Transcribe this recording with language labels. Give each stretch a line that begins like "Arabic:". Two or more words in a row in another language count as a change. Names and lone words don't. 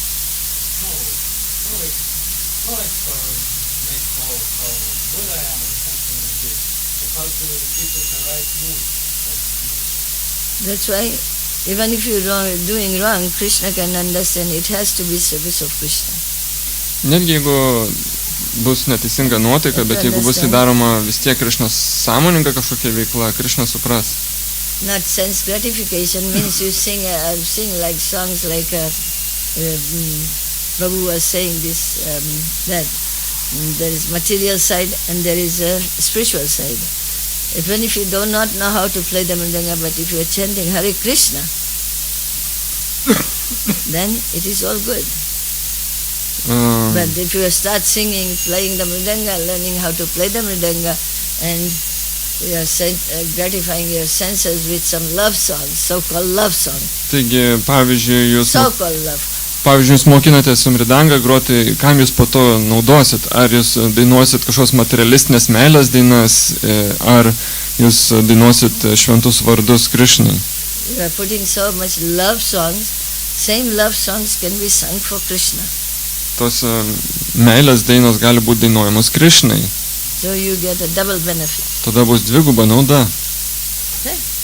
English: No, it's for make know how good I am or something like this. But how to keep in the right mood. That's why, even if you're doing wrong, Krishna can understand it has to be service of Krishna.
Lithuanian: Netgi jeigu bus neteisinga nuotaika, bet jeigu bus įdaroma vis tiek Krišnos sąmoninga kažkokia veikla, Krišna supras.
English: Not sense gratification means you sing like songs like Prabhu was saying this, that there is material side and there is a spiritual side. Even if you do not know how to play the mridanga, but if you are chanting Hare Krishna, then it is all good. But if you start singing, playing the mridanga, learning how to play the mridanga, and you are gratifying your senses with some love songs, so-called love songs.
Lithuanian: Taigi, pavyzdžiui,
English: So-called love.
Lithuanian: jūs mokinatės su mridanga groti, kam jūs po to naudosit? Ar jūs dainuosit kažkokios materialistinės meilės dainas, ar jūs dainuosit šventus vardus Krišnai?
English: You are putting so much love songs, same love songs can be sung for Krishna.
Lithuanian: Tos meilės dainos gali būti dainuojamos Krišnai.
English: So you get a double benefit.
Lithuanian: Tada bus dviguba nauda.
English: Okay?